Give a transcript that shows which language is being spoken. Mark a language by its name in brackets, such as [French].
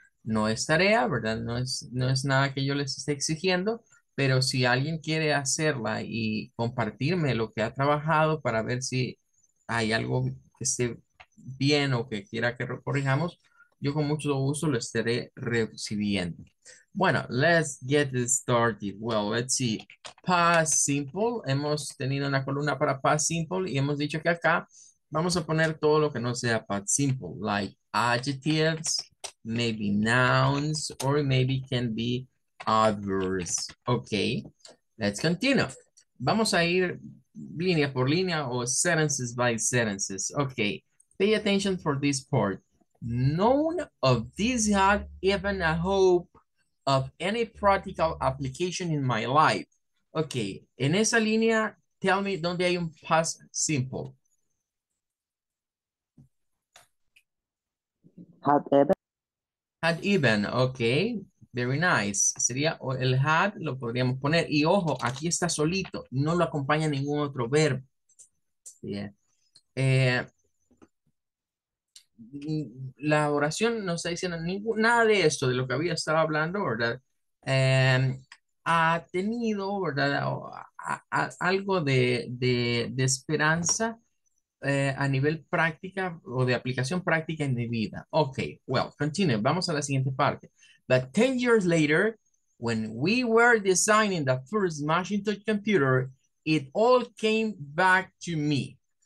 [Spanish] No es tarea, ¿verdad? No es nada que yo les esté exigiendo, pero si alguien quiere hacerla y compartirme lo que ha trabajado para ver si hay algo que esté bien o que quiera que corrijamos, yo con mucho gusto lo estaré recibiendo. [English] Bueno, let's get it started. Well, let's see. [Spanish] Past simple. Hemos tenido una columna para past simple y hemos dicho que acá vamos a poner todo lo que no sea past simple, [English] like adjectives, maybe nouns, or maybe can be adverbs. Okay, let's continue. [Spanish] Vamos a ir línea por línea o [English] sentences by sentences. Okay, pay attention for this part. None of these had even a hope of any practical application in my life. [Spanish] Okay, en esa línea, [English] tell me [Spanish] dónde hay un past simple. [English] Had even Had even, okay. Very nice. [Spanish] Sería el had, lo podríamos poner. Y ojo, aquí está solito. No lo acompaña ningún otro verbo. Bien. Eh, la oración no está diciendo nada de esto, de lo que había estado hablando, ¿verdad? Ha tenido, ¿verdad? Algo de esperanza a nivel práctica o de aplicación práctica en mi vida. [English] Ok, well, continue. [Spanish] Vamos a la siguiente parte. [English] But 10 years later, when we were designing the first Macintosh computer, it all came back to me.